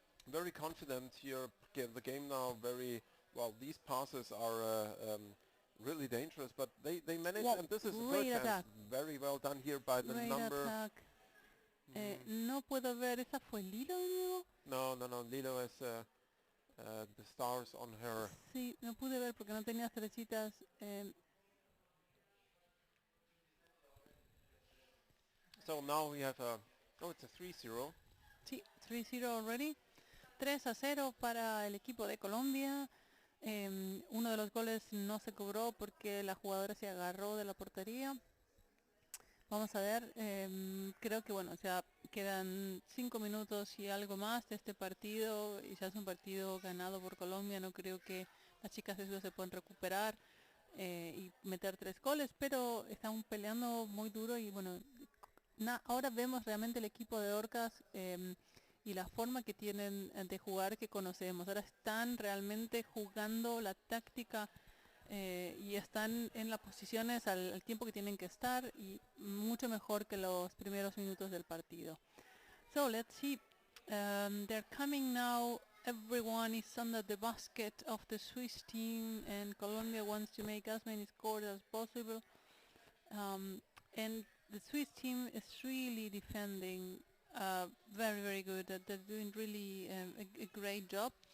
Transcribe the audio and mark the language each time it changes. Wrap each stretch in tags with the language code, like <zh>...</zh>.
<en>Very confident here, the game now very, well, these passes are really dangerous, but they manage, Wow, and this is a great third chance. attack. Very well done here by the Great number. attack.</en> <es>No puedo ver, ¿esa fue Lilo de nuevo?</es> <en>No, Lilo has the stars on her.</en> <es>Sí, no pude ver porque no tenía estrellitas.</es> <en>So now we have a, oh, it's a 3-0. Sí, 3-0 already.</en> <es>3-0 para el equipo de Colombia. Uno de los goles no se cobró porque la jugadora se agarró de la portería. Vamos a ver, creo que bueno, o sea, quedan 5 minutos y algo más de este partido y ya es un partido ganado por Colombia. No creo que las chicas de Suecia se puedan recuperar y meter 3 goles, pero están peleando muy duro y bueno, ahora vemos realmente el equipo de Orcas y la forma que tienen de jugar que conocemos. Ahora están realmente jugando la táctica y están en las posiciones al tiempo que tienen que estar y mucho mejor que los primeros minutos del partido.</es> <en>So let's see. They're coming now. Everyone is under the basket of the Swiss team, and Colombia wants to make as many scores as possible. And the Swiss team is really defending very, very good. They're doing really a great job.</en>